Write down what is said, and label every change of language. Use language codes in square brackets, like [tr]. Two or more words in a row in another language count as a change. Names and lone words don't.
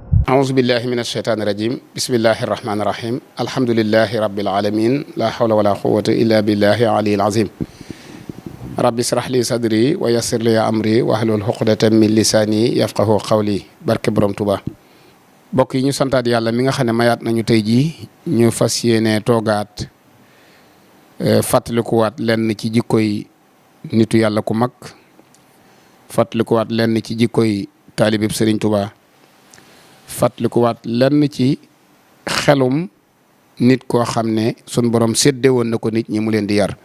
[ar] أعوذ بالله من الشيطان الرجيم بسم الله الرحمن الرحيم الحمد لله رب العالمين لا حول ولا قوة إلا بالله العلي العظيم رب اشرح لي صدري ويسر لي أمري واحلل عقدة من لساني يفقهوا قولي [wo] barke Borom Tuuba bokk yi ñu santaat yàlla mi nga xam ne mayaat nañu tey jii ñu fas yéene toogaat fàttalikuwaat lenn ci jikkoy nitu yàlla ku mag fàttalikuwaat lenn ci jikkoy taalibib Sëriñ Tuuba fàttalikuwaat lenn ci xelum nit koo xam ne sun borom sédde woon na ko nit ñi mu leen di yar